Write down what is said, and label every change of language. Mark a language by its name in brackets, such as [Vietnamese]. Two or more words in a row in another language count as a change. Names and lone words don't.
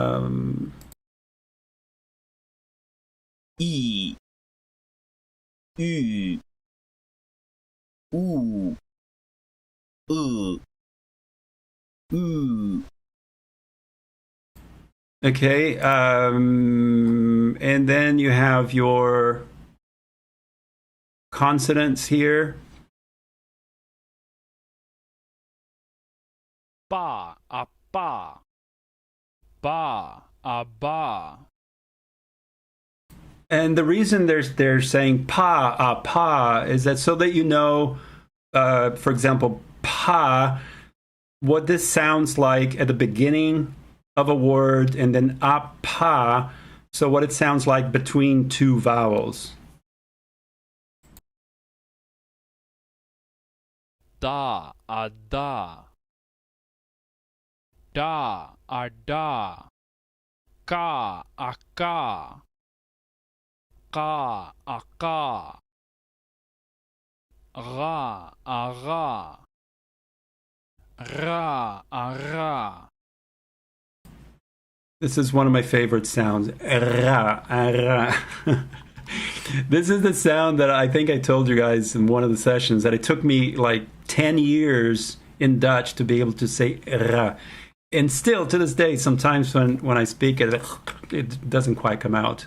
[English] E, U, U, U. okay, and then you have your consonants here. Ba, a ba. Ba, a ba. And the reason they're saying pa is that so that you know, for example, pa, what this sounds like at the beginning of a word, and then pa, so what it sounds like between two vowels. Da, a da. Da, a da. Ka, a ka. Ka, a ka. Ra, a ra. Ra, a ra. This is one of my favorite sounds. Ra, ra. This is the sound that I think I told you guys in one of the sessions that it took me like 10 years in Dutch to be able to say ra. And still, to this day, sometimes when I speak it, it doesn't quite come out.